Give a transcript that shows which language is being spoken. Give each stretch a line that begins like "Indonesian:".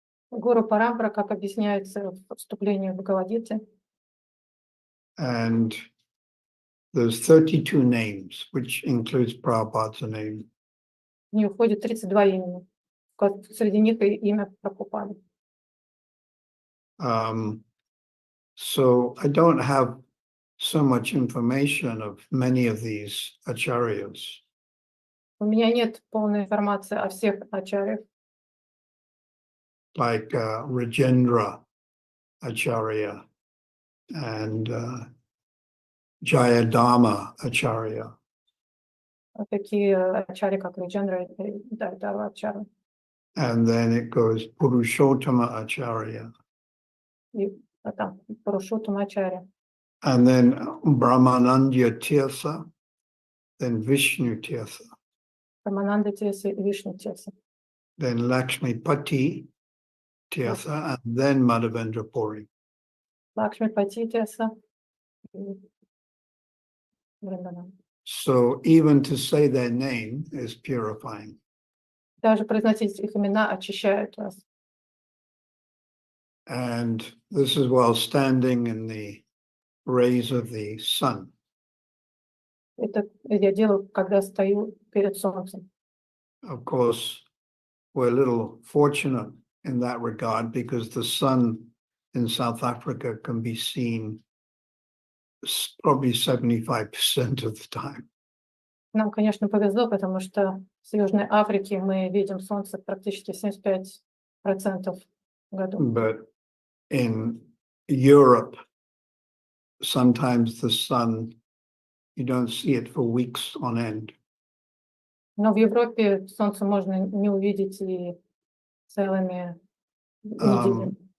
Russian: Гуру парампара, как объясняется в вступлении в Бхагавад-гите.
English: And there's 32 names, which includes Prabhupada's name.
Russian: В нее входит 32 имени. Среди них и имя Прабхупады.
English: So I don't have so much information of many of these acharyas.
Russian: У меня нет полной информации о всех ачарьях.
English: Like Rajendra Acharya and Jayadharma Acharya.
Russian: Такие ачарьи, как Раджендра и Дайдава ачарья.
English: And then it goes Purushottama Acharya.
Russian: И там Пурушоттама ачарья.
English: And then Brahmanandya Tirtha, then Vishnu Tirtha.
Russian: Рамананда Тирса и Вишну Тирса.
English: Then Lakshmi Pati Tirtha, and then Madhavendra Puri.
Russian: Лакшми Пати Тирса. и Вриндаван.
English: So even to say their name is purifying.
Russian: Даже произносить их имена очищает вас.
English: And this is while standing in the rays of the sun.
Russian: Это я делаю, когда стою перед солнцем.
English: Of course, we're a little fortunate in that regard because the sun in South Africa can be seen probably 75% of the time.
Russian: Нам, конечно, повезло, потому что в Южной Африке мы видим солнце практически 75% в году.
English: But in Europe, sometimes the sun, you don't see it for weeks on end.
Russian: Но в Европе солнце можно не увидеть и целыми неделями.